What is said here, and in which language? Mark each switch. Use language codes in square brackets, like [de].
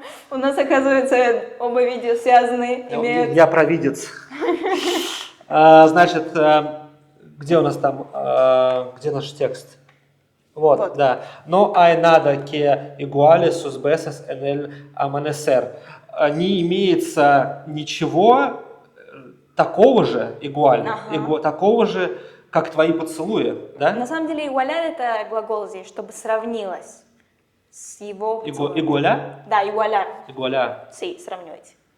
[ru] У нас, оказывается, оба видео связаны, имеют... Я провидец. Значит, Где у нас там, где наш текст? Вот, Вот. да. [es] No hay nada que iguale sus besos en el amanecer. [ru] Не имеется ничего такого же, Ага. такого же, как твои поцелуи, На да? самом деле, igualar это глагол здесь, чтобы сравнилось с его поцелуем. Игуаля? Да, igualar. Игуаля. Sí, сравнивать.